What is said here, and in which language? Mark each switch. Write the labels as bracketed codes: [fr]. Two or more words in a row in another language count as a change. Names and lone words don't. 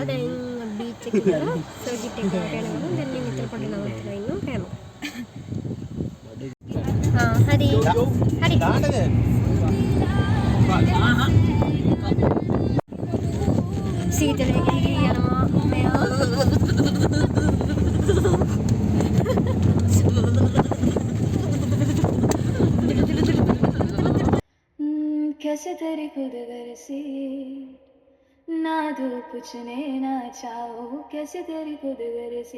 [si] දැන් බීච් එකේ ඉඳලා සර්කිට් එකට යනවා. දැන් මේ මෙතන පොඩි නවත්තලා ඉන්නවා කෑම. හරි. හරි. දාන්නද? සීතලේ ගිහින් යනවා මෙයා. [hi] कैसे तेरी खुद गर्जी ना धूप पूछने ना चाहो कैसे तेरी खुद गर्जी